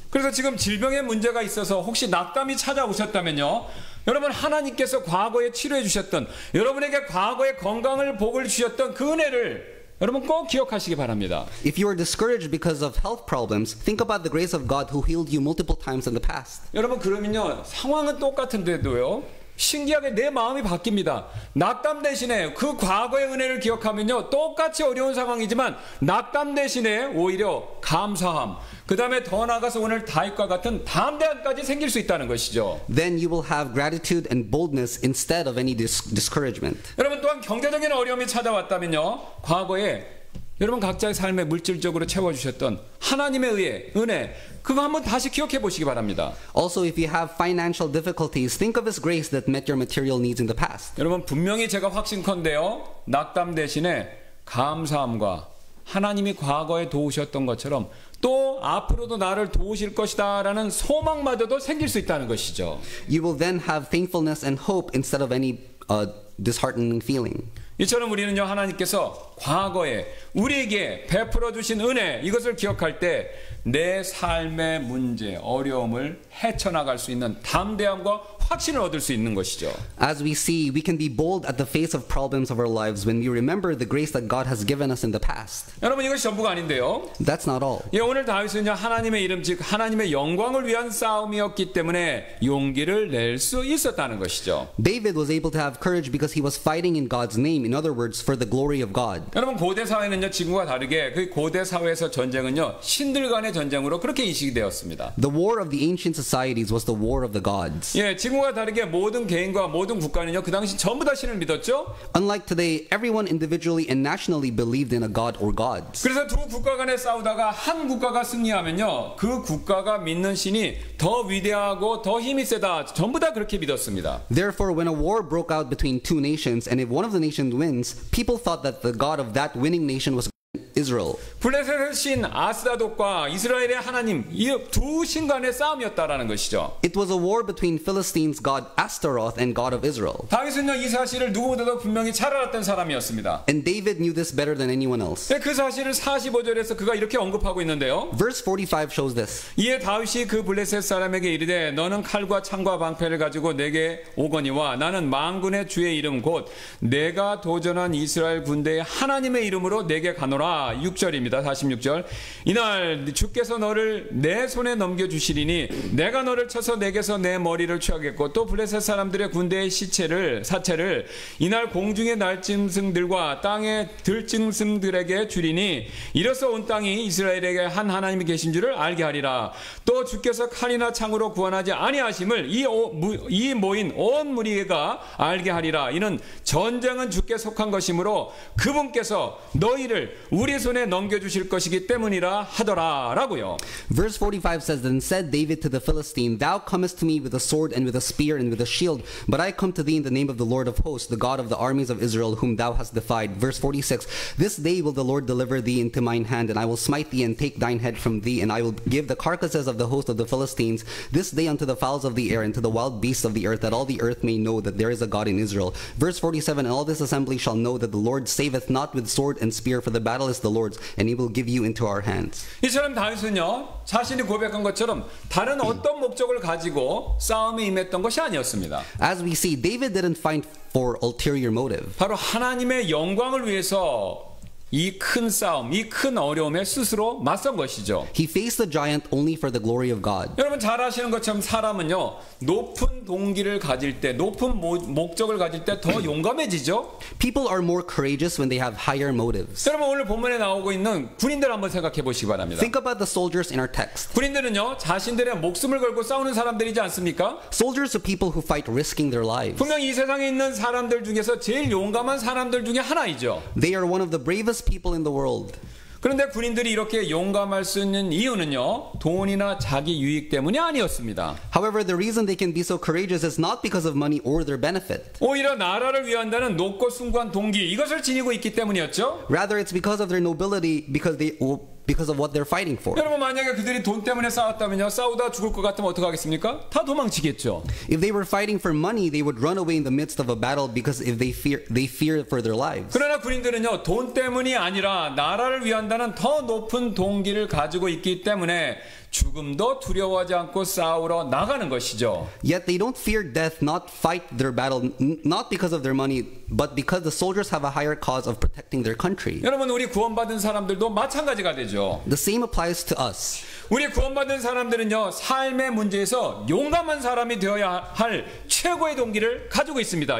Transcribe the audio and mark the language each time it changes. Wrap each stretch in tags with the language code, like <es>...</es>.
<ko>그래서 지금 질병에 문제가 있어서 혹시 낙담이 찾아오셨다면요, 여러분, 하나님께서 과거에 치료해 주셨던, 여러분에게 과거에 건강을 복을 주셨던 그 은혜를 여러분 꼭 기억하시기 바랍니다.</ko> <en>If you are discouraged because of health problems, think about the grace of God who healed you multiple times in the past.</en> <ko>여러분, 그러면요, 상황은 똑같은데도요, 신기하게 내 마음이 바뀝니다. 낙담 대신에 그 과거의 은혜를 기억하면요, 똑같이 어려운 상황이지만 낙담 대신에 오히려 감사함, 그 다음에 더 나아가서 오늘 다윗과 같은 담대함까지 생길 수 있다는 것이죠.</ko> <en>Then you will have gratitude and boldness instead of any discouragement.</en> <ko>여러분, 또한 경제적인 어려움이 찾아왔다면요, 과거에 여러분 각자의 삶에 물질적으로 채워주셨던 하나님의 은혜, 그거 한번 다시 기억해 보시기 바랍니다.</ko> <en>Also, if you have financial difficulties, think of His grace that met your material needs in the past.</en> <ko>여러분, 분명히 제가 확신컨대요, 낙담 대신에 감사함과 하나님이 과거에 도우셨던 것처럼 또 앞으로도 나를 도우실 것이다 라는 소망마저도 생길 수 있다는 것이죠.</ko> <en>You will then have thankfulness and hope instead of any disheartening feeling.</en> <ko>이처럼 우리는요, 하나님께서 과거에 우리에게 베풀어 주신 은혜, 이것을 기억할 때 내 삶의 문제, 어려움을 헤쳐나갈 수 있는 담대함과 확신을 얻을 수 있는 것이죠.</ko> <en>As we see, we can be bold at the face of problems of our lives when we remember the grace that God has given us in the past.</en> <ko>여러분, 이것이 전부가 아닌데요.</ko> <en>That's not all.</en> <ko>예, 오늘 다윗은요, 하나님의 이름, 즉 하나님의 영광을 위한 싸움이었기 때문에 용기를 낼 수 있었다는 것이죠.</ko> <en>David was able to have courage because he was fighting in God's name. In other words, for the glory of God.</en> <ko>여러분, 고대 사회는요, 지금과 다르게 그 고대 사회에서 전쟁은요, 신들 간의 전쟁으로 그렇게 인식이 되었습니다.</ko> <en>The war of the ancient societies was the war of the gods.</en> <ko>예, 지금과 다르게 모든 개인과 모든 국가는요, 그 당시 전부 다 신을 믿었죠.</ko> <en>Unlike today, everyone individually and nationally believed in a god or gods.</en> <ko>그래서 두 국가 간에 싸우다가 한 국가가 승리하면요, 그 국가가 믿는 신이 더 위대하고 더 힘이 세다, 전부 다 그렇게 믿었습니다.</ko> <en>Therefore, when a war broke out between two nations, and if one of the nations wins, people thought that the god of that winning nation was Israel.</en> <ko>블레셋의 신 아스다독과 이스라엘의 하나님 이 두 신 간의 싸움이었다라는 것이죠.</ko> <en>It was a war between Philistines' god Astaroth and God of Israel.</en> <ko>다윗은요 이 사실을 누구보다도 분명히 잘 알았던 사람이었습니다.</ko> <en>And David knew this better than anyone else.</en> <ko>그 사실을 45절에서 그가 이렇게 언급하고 있는데요.</ko> <en>Verse 45 shows this.</en> <ko>이에 다윗이 그 블레셋 사람에게 이르되 너는 칼과 창과 방패를 가지고 내게 오거니와 나는 만군의 주의 이름 곧 내가 도전한 이스라엘 군대의 하나님의 이름으로 내게 가노라. 6절입니다. 46절. 이날 주께서 너를 내 손에 넘겨주시리니 내가 너를 쳐서 내게서 내 머리를 취하겠고 또 블레셋 사람들의 군대의 사체를 이날 공중의 날짐승들과 땅의 들짐승들에게 주리니 이로써 온 땅이 이스라엘에게 한 하나님이 계신 줄을 알게 하리라. 또 주께서 칼이나 창으로 구원하지 아니하심을 이 모인 온 무리가 알게 하리라. 이는 전쟁은 주께 속한 것이므로 그분께서 너희를 우리 손에 넘겨주실 것이기 때문이라 하더라라고요.</ko> <en>Verse 45 says, Then said David to the Philistine, Thou comest to me with a sword and with a spear and with a shield, but I come to thee in the name of the Lord of hosts, the God of the armies of Israel, whom thou hast defied. Verse 46, This day will the Lord deliver thee into mine hand, and I will smite thee and take thine head from thee, and I will give the carcasses of the host of the Philistines this day unto the fowls of the air and to the wild beasts of the earth, that all the earth may know that there is a God in Israel. Verse 47, And all this assembly shall know that the Lord saveth not with sword and spear, for the battle is the Lord's, and he will give you into our hands.</en> <ko>이처럼 다윗은요 자신이 고백한 것처럼 다른 어떤 목적을 가지고 싸움에 임했던 것이 아니었습니다.</ko> <en>As we see, David didn't fight for ulterior motive.</en> <ko>바로 하나님의 영광을 위해서 이 큰 싸움, 이 큰 어려움에 스스로 맞선 것이죠.</ko> <en>He faced the giant only for the glory of God.</en> <ko>여러분 잘 아시는 것처럼 사람은요 높은 동기를 가질 때, 높은 목적을 가질 때 더 용감해지죠.</ko> <en>People are more courageous when they have higher motives.</en> <ko>여러분 오늘 본문에 나오고 있는 군인들 한번 생각해 보시기 바랍니다.</ko> <en>Think about the soldiers in our text.</en> <ko>군인들은요 자신들의 목숨을 걸고 싸우는 사람들이지 않습니까?</ko> <en>Soldiers are people who fight risking their lives.</en> <ko>분명 이 세상에 있는 사람들 중에서 제일 용감한 사람들 중에 하나이죠.</ko> <en>They are one of the bravest people in the world.</en> <ko>그런데 군인들이 이렇게 용감할 수 있는 이유는요 돈이나 자기 유익 때문이 아니었습니다.</ko> <en>However, the reason they can be so courageous is not because of money or their benefit.</en> <ko>오히려 나라를 위한다는 높고 숭고한 동기 이것을 지니고 있기 때문이었죠.</ko> <en>Rather, it's because of their nobility, because of what they're fighting for.</en> <ko>여러분 만약에 그들이 돈 때문에 싸웠다면요 싸우다 죽을 것 같으면 어떡하겠습니까? 다 도망치겠죠.</ko> <en>If they were fighting for money, they would run away in the midst of a battle because if they fear for their lives.</en> <ko>그러나 군인들은요 돈 때문이 아니라 나라를 위한다는 더 높은 동기를 가지고 있기 때문에 죽음도 두려워하지 않고 싸우러 나가는 것이죠.</ko> <en>Yet they don't fear death, not fight their battle, not because of their money, but because the soldiers have a higher cause of protecting their country.</en> <ko>여러분 우리 구원받은 사람들도 마찬가지가 되죠.</ko> <en>The same applies to us.</en> <ko>우리 구원받은 사람들은요 삶의 문제에서 용감한 사람이 되어야 할 최고의 동기를 가지고 있습니다.</ko>